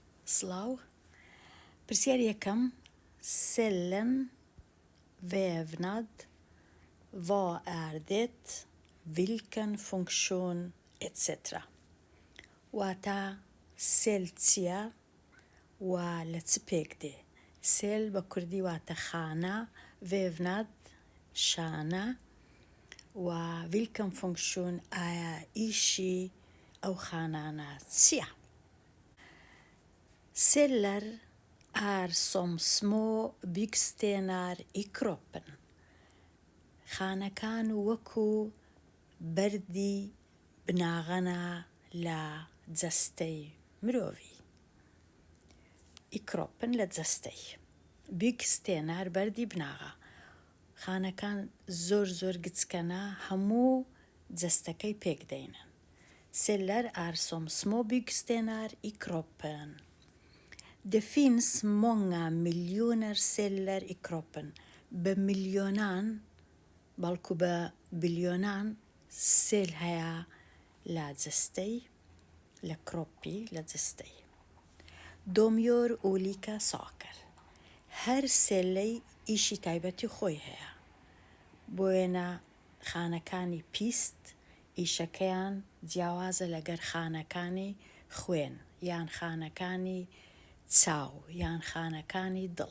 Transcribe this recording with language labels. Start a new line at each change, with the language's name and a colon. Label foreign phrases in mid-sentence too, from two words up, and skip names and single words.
Central Kurdish: سڵاو پرسیار یەکەم
Swedish: cellen vävnad vad är det vilken funktion etc.
Central Kurdish: واتە سێل چییە و لە چ پێک دێ سێل بە کوردی واتە خانە vävnad شانە و
Swedish: vilken funktion
Central Kurdish: ئایا ئیشی ئەو خانانە چییە
Swedish: Celler är som små byggstenar i kroppen.
Central Kurdish: خانەکان وەکو بەردی بناغەنە لە جەستەی مرۆڤی.
Swedish: I kroppen
Central Kurdish: لە جەستەی. byggstenar بەردی بناغە. خانەکان زۆر گچکەنە هەموو جەستەکەی پێک دەینن.
Swedish: Celler är som små byggstenar i kroppen. Det finns många miljoner celler i kroppen.
Central Kurdish: بمليونان بەڵکو بە بلیۆنان سێل هەیە لە جەستەی لە کڕۆپی لە جەستەی.
Swedish: De gör olika saker.
Central Kurdish: هەر سێلەی ئیشی تایبەتی خۆی هەیە. بۆ وێنە خانەکانی پیست ئیشەکەیان جیاوازە لەگەر خانەکانی خوێن یان خانەکانی چاو یان خانەکانی دڵ.